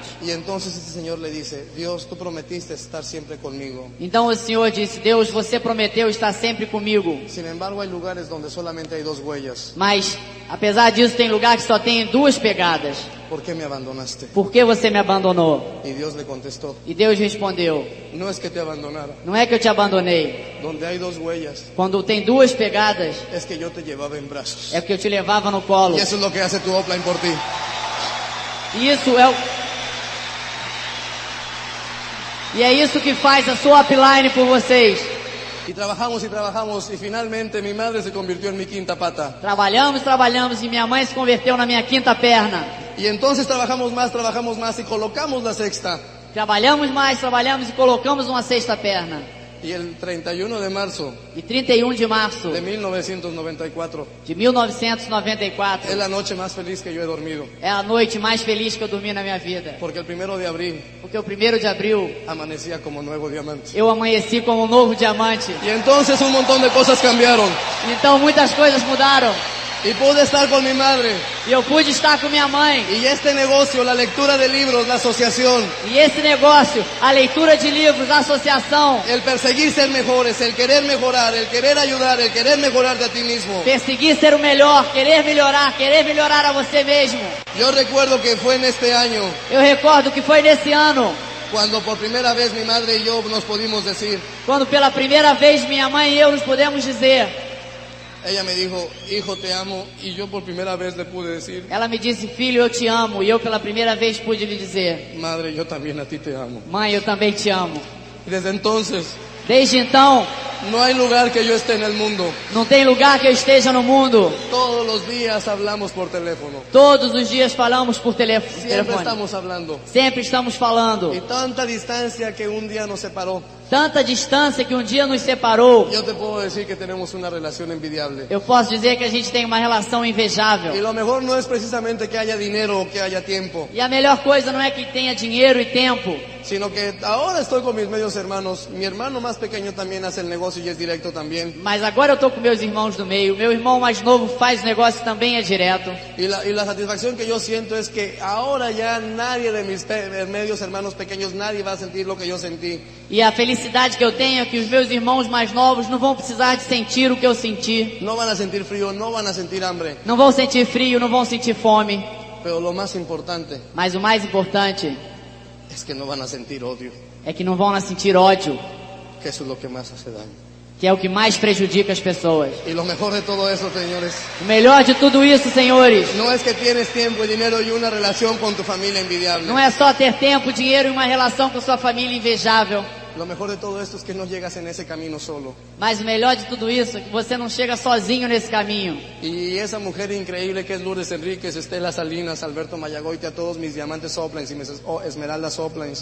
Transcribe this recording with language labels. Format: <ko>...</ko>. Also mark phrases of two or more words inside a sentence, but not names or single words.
<es>Y entonces este señor le dice, Dios, tú prometiste estar siempre conmigo.</es> <pt>Então o Senhor disse: Deus, você prometeu estar sempre comigo.</pt> <es>Sin embargo, hay lugares donde solamente hay 2 huellas.</es> <pt>Mas, apesar disso, tem lugar que só tem 2 pegadas.</pt> <es>¿Por qué me abandonaste?</es> <pt>Por que você me abandonou?</pt> <es>Y Dios le contestó,</es> <pt>E Deus respondeu:</pt> <es>no es que te abandonara.</es> <pt>não é que eu te abandonei.</pt> <es>Donde hay 2 huellas,</es> <pt>Quando tem 2 pegadas,</pt> <es>es que yo te llevaba en brazos.</es> <pt>é porque eu te levava no colo.</pt> <es>Y eso es lo que hace tu offline por ti.</es> <pt>E isso é o... E é isso que faz a sua upline por vocês.</pt> <es>Y trabajamos y finalmente mi madre se convirtió en mi quinta pata.</es> <pt>Trabalhamos, trabalhamos e minha mãe se converteu na minha quinta perna.</pt> <es>Y entonces trabajamos más y colocamos la sexta.</es> <pt>Trabalhamos mais, trabalhamos e colocamos uma sexta perna.</pt> <es>Y el 31 de marzo</es> <pt>E 31 de março</pt> <es>de 1994</es> <pt>de 1994</pt> <es>es la noche más feliz que yo he dormido.</es> <pt>é a noite mais feliz que eu dormi na minha vida.</pt> <es>Porque el 1 de abril</es> <pt>Porque o 1º de abril</pt> <es>amanecía como nuevo diamante.</es> <pt>eu amanheci como um novo diamante.</pt> <es>Y entonces un montón de cosas cambiaron.</es> <pt>Então muitas coisas mudaram.</pt> <es>Y pude estar con mi madre.</es> <pt>E eu pude estar com minha mãe.</pt> <es>Y este negocio, la lectura de libros, la asociación,</es> <pt>E esse negócio, a leitura de livros, a associação,</pt> <es>el perseguir ser mejores, el querer mejorar, el querer ayudar, el querer mejorarte a ti mismo.</es> <pt>perseguir ser o melhor, querer melhorar a você mesmo.</pt> <es>Yo recuerdo que fue en este año</es> <pt>Eu recordo que foi nesse ano,</pt> <es>cuando por primera vez mi madre y yo nos pudimos decir,</es> <pt>quando pela primeira vez minha mãe e eu nos pudemos dizer.</pt> <es>ella me dijo, hijo, te amo, y yo por primera vez le pude decir,</es> <pt>Ela me disse: filho, eu te amo. E eu pela primeira vez pude lhe dizer:</pt> <es>madre, yo también a ti te amo.</es> <pt>mãe, eu também te amo.</pt> <es>Y desde entonces,</es> <pt>Desde então,</pt> <es>no hay lugar que yo esté en el mundo.</es> <pt>não tem lugar que eu esteja no mundo.</pt> <es>Todos los días hablamos por teléfono.</es> <pt>Todos os dias falamos por</pt> <es>Siempre</es> <pt>telefone.</pt> <es>estamos hablando.</es> <pt>Sempre estamos falando.</pt> <es>Y tanta distancia que un día nos separó.</es> <pt>Tanta distância que um dia nos separou.</pt> <es>Yo te puedo decir que tenemos una relación envidiable.</es> <pt>Eu posso dizer que a gente tem uma relação invejável.</pt> <es>Y lo mejor no es precisamente que haya dinero o que haya tiempo,</es> <pt>E a melhor coisa não é que tenha dinheiro e tempo,</pt> <es>sino que ahora estoy con mis medios hermanos. Mi hermano más pequeño también hace el negocio y es directo también.</es> <pt>Mas agora eu tô com meus irmãos do meio. Meu irmão mais novo faz negócio também, é direto.</pt> <es>Y la satisfacción que yo siento es que ahora ya nadie de mis medios hermanos pequeños, nadie va a sentir lo que yo sentí.</es> <pt>E a felicidade que eu tenho é que os meus irmãos mais novos não vão precisar de sentir o que eu senti.</pt> <es>No van a sentir frío, no van a sentir hambre.</es> <pt>Não vão sentir frio, não vão sentir fome.</pt> <es>Pero lo más importante</es> <pt>Mas o mais importante</pt> <es>es que no van a sentir odio,</es> <pt>é que não vão sentir ódio,</pt> <es>que eso es lo que más hace daño.</es> <pt>que é o que mais prejudica as pessoas.</pt> <es>Y lo mejor de todo eso, señores,</es> <pt>O melhor de tudo isso, senhores,</pt> <es>no es que tienes tiempo y dinero y una relación con tu familia envidiable.</es> <pt>não é só ter tempo, dinheiro e uma relação com sua família invejável.</pt> <es>Lo mejor de todo esto es que no llegas en ese camino solo.</es> <pt>Mas o melhor de tudo isso é que você não chega sozinho nesse caminho.</pt> <es>Y esa mujer increíble que es Lourdes Enríquez, Estela Salinas, Alberto Mayagoite, a todos mis diamantes Soplains y mis esmeraldas Soplains,</es>